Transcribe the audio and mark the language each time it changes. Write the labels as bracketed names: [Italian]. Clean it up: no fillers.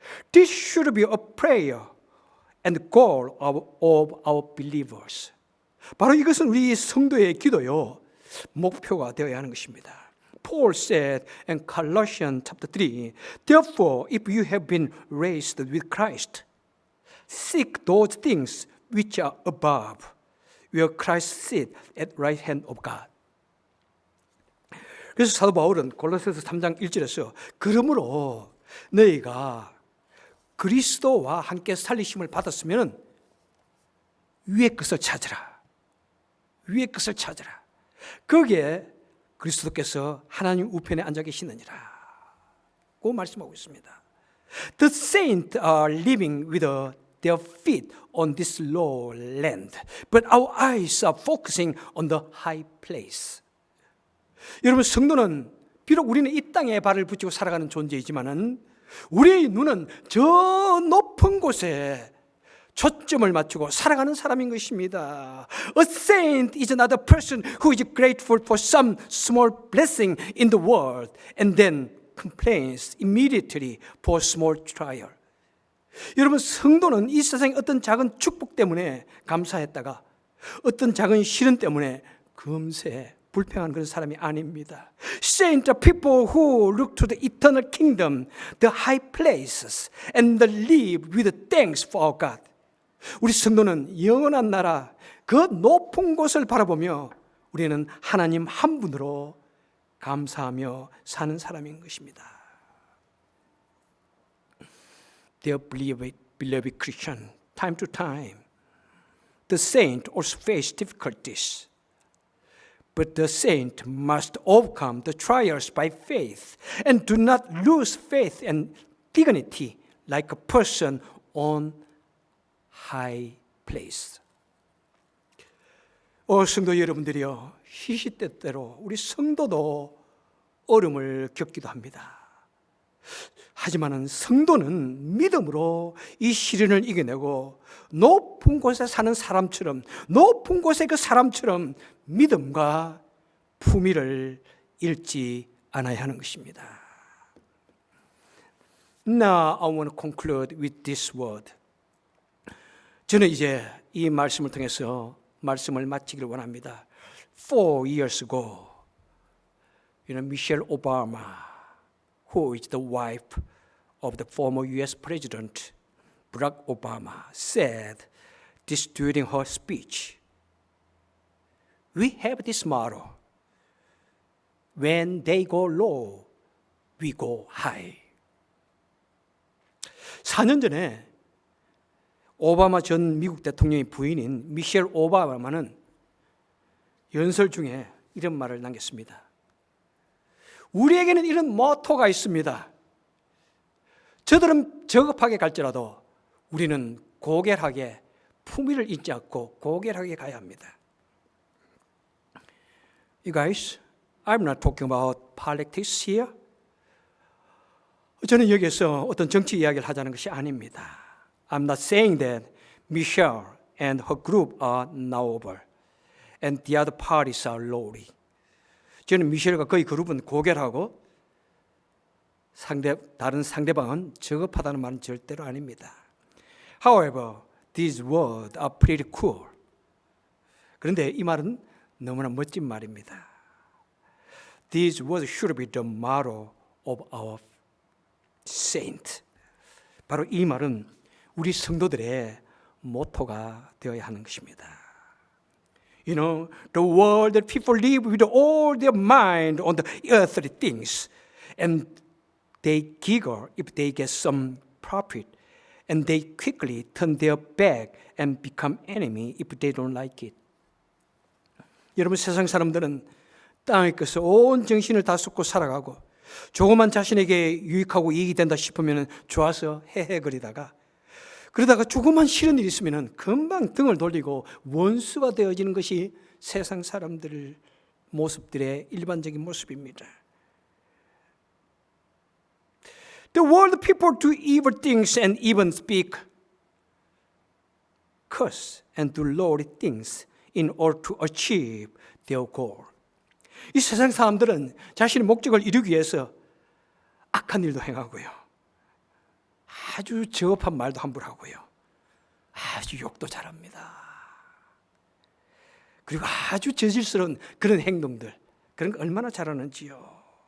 [English] This should be a prayer and goal of our believers. [Korean] 바로 이것은 우리 성도의 기도요, 목표가 되어야 하는 것입니다. [English] Paul said in Colossians chapter 3, therefore, if you have been raised with Christ, seek those things which are above, where Christ sits at right hand of God. [Korean] 그래서 사도 바울은 골로새서 3장 1절에서 그러므로 너희가 그리스도와 함께 살리심을 받았으면 위의 것을 찾으라. 위의 것을 찾으라. 거기에 그리스도께서 하나님 우편에 앉아 계시느니라. 고 말씀하고 있습니다. [English] The saints are living with their feet on this low land, but our eyes are focusing on the high place. [Korean] 여러분, 성도는 비록 우리는 이 땅에 발을 붙이고 살아가는 존재이지만은 우리의 눈은 저 높은 곳에 초점을 맞추고 살아가는 사람인 것입니다. [English] A saint is not a person who is grateful for some small blessing in the world and then complains immediately for small trial. [Korean] 여러분, 성도는 이 세상의 어떤 작은 축복 때문에 감사했다가 어떤 작은 시련 때문에 금세 불평하는 그런 사람이 아닙니다. [English] Saints are people who look to the eternal kingdom, the high places, and live with thanks for our God. [Korean] 우리 성도는 영원한 나라, 그 높은 곳을 바라보며 우리는 하나님 한 분으로 감사하며 사는 사람인 것입니다. [English] Dear beloved Christian, time to time, the saint also face difficulties. But the saint must overcome the trials by faith and do not lose faith and dignity like a person on high place. [Korean] 성도 여러분들이요, 시시때때로 우리 성도도 어려움을 겪기도 합니다. 하지만은 성도는 믿음으로 이 시련을 이겨내고 높은 곳에 사는 사람처럼, 높은 곳에 그 사람처럼 믿음과 품위를 잃지 않아야 하는 것입니다. [English] Now I want to conclude with this word. [Korean] 저는 이제 이 말씀을 통해서 말씀을 마치기를 원합니다. [English] 4 years ago, Michelle Obama, who is the wife of the former U.S. President Barack Obama, said this during her speech. We have this motto: when they go low, we go high. [Korean] 4년 전에 오바마 전 미국 대통령의 부인인 미셸 오바마는 연설 중에 이런 말을 남겼습니다. 우리에게는 이런 모토가 있습니다. 저들은 저급하게 갈지라도 우리는 고결하게 품위를 잊지 않고 고결하게 가야 합니다. [English] You guys, I'm not talking about politics here. [Korean] 저는 여기서 어떤 정치 이야기를 하자는 것이 아닙니다. [English] I'm not saying that Michelle and her group are noble and the other parties are lowly. [Korean] 저는 미셸과 그의 그룹은 고결하고 다른 상대방은 저급하다는 말은 절대로 아닙니다. [English] However, these words are pretty cool. [Korean] 그런데 이 말은 너무나 멋진 말입니다. [English] These words should be the motto of our saint. [Korean] 바로 이 말은 우리 성도들의 모토가 되어야 하는 것입니다. [English] You know, the world that people live with all their mind on the earthly things, and they giggle if they get some profit, and they quickly turn their back and become enemy if they don't like it. [Korean] 여러분, 세상 사람들은 땅의 것에 온 정신을 다 쏟고 살아가고 조그만 자신에게 유익하고 이익이 된다 싶으면 좋아서 헤헤거리다가 그러다가 조그만 싫은 일이 있으면 금방 등을 돌리고 원수가 되어지는 것이 세상 사람들 모습들의 일반적인 모습입니다. [English] The world people do evil things and even speak curse and do lowly things in order to achieve their goal. [Korean] 이 세상 사람들은 자신의 목적을 이루기 위해서 악한 일도 행하고요. 아주 저급한 말도 함부로 하고요. 아주 욕도 잘합니다. 그리고 아주 저질스러운 그런 행동들, 그런 거 얼마나 잘하는지요.